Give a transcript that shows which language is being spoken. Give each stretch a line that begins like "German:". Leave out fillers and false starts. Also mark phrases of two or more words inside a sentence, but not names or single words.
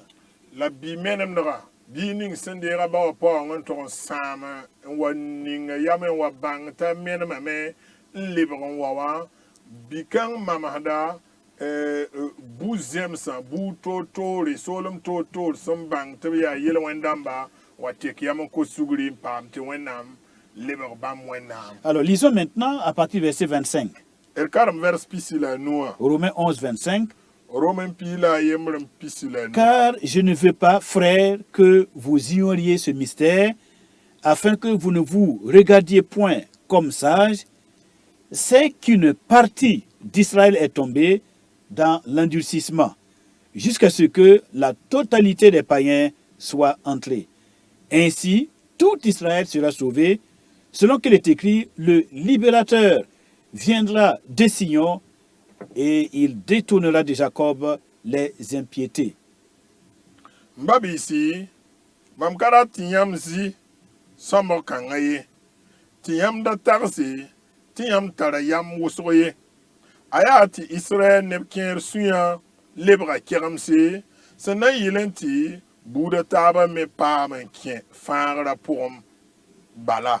Mossi: La bi-menemdga bii ning sẽn deega bao paoong n tog n sãam n wa ning yam n wa bãng t'a menemame n lebg n wa wã bi-kãng mamsda bu-zẽmsã bu-toor-toore soolem toor-toor sẽn bãng tɩ b yaa yel-wẽn-dãmba wa tek yam n kos sugri n paam tɩ Wẽnnaam lebg bãmb Wẽnnaam.
French: Alors, lisons maintenant à partir du verset 25.
Mossi: D karem vers pisi la nuwã
French: Romains 11, 25.
Mossi: Romain pii la a yembr n pisi la nu.
French: Car je ne veux pas, frères, que vous ignoriez ce mystère, afin que vous ne vous regardiez point comme sages, c'est qu'une partie d'Israël est tombée dans l'endurcissement, jusqu'à ce que la totalité des païens soit entrée. Ainsi, tout Israël sera sauvé, selon qu'il est écrit, le libérateur viendra de Sion et il détournera de Jacob les impiétés.
Mossi: Mbabisi, mam kara tɩ yãmb zɩ sõmbg kãngã ye, tɩ yãmb da tagse tɩ yãmb tara yam wʋsg ye. A yaa tɩ Israɛl neb kẽer sũyã lebga kegemse, sẽn na yɩl n tɩ buudã taabã me paam n kẽ fãagrã pʋgẽ bala.